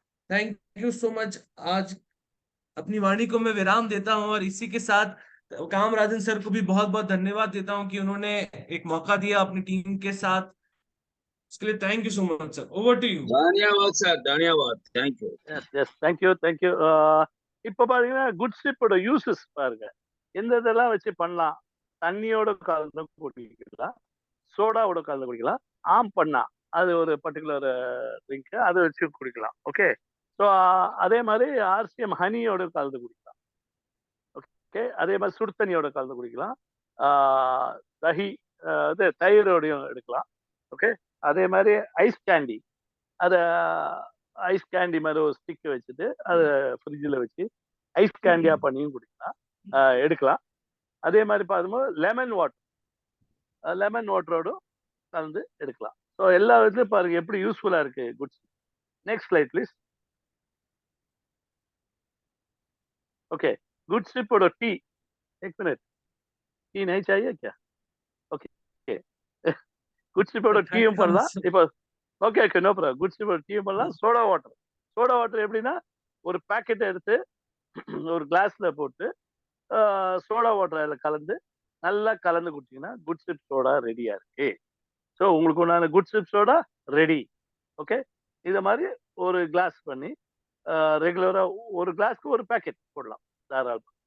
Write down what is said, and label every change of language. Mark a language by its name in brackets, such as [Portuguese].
[English] Thank you so much. [Hindi] आज अपनी वाणी को मैं विराम देता हूं और इसी के साथ कामराजन सर को भी बहुत बहुत धन्यवाद देता हूं कि उन्होंने एक मौका दिया अपनी टीम के साथ। इसके लिए [English] Thank you so much sir. Over to you. [Hindi] धन्यवाद सर, धन्यवाद, thank you. [Tamil] S S, thank you thank you. இப்போ பாத்தீங்கன்னா குட் ஸ்லிப்போட யூசஸ் பாருங்க, எந்த இதெல்லாம் வச்சு பண்ணலாம். தண்ணியோட கலந்து குடிக்கலாம், சோடாவோட கலந்து குடிக்கலாம், ஆம் பண்ணா அது ஒரு பர்டிகுலர் ட்ரிங்க், அதை வச்சு குடிக்கலாம். ஓகே, ஸோ அதே மாதிரி ஆர்சிஎம் ஹனியோட கலந்து குடிக்கலாம். ஓகே, அதே மாதிரி சுடு தண்ணியோட கலந்து குடிக்கலாம். தஹி இது தயிரோடையும் எடுக்கலாம். ஓகே, அதே மாதிரி ஐஸ் கேண்டி, அதை ஐஸ் கேண்டி மாதிரி ஒரு ஸ்டிக் வச்சுட்டு அதை ஃப்ரிட்ஜில் வச்சு ஐஸ் கேண்டியா பண்ணியும் குடிக்கலாம், எடுக்கலாம். அதே மாதிரி பார்க்கும்போது லெமன் வாட்டரோடும் கலந்து எடுக்கலாம். ஸோ எல்லா விதத்துலையும் பாருங்க எப்படி யூஸ்ஃபுல்லா இருக்கு goods. [Hindi] Next slide please. Okay, good slip और टी. एक मिनट, टी नहीं चाहिए क्या? ओके, गुड स्लिप और [Tamil] டீயும் பண்ணலாம் இப்போ. Okay okay, [English] No problem. [Tamil] Good slip ஒரு டீயும் பண்ணலாம். சோடா வாட்டர் எப்படின்னா, ஒரு பேக்கெட் எடுத்து ஒரு கிளாஸ்ல போட்டு சோடா வாட்டர் அதில் கலந்து நல்லா கலந்து குடிச்சிங்கன்னா குட் ஸ்லிப் சோடா ரெடியா இருக்கு. ஸோ உங்களுக்கு உண்டான good slip soda ready. Okay, இதை மாதிரி ஒரு கிளாஸ் பண்ணி ரெகுலரா ஒரு கிளாஸ்க்கு ஒரு பேக்கெட் போடலாம் தாராளமா.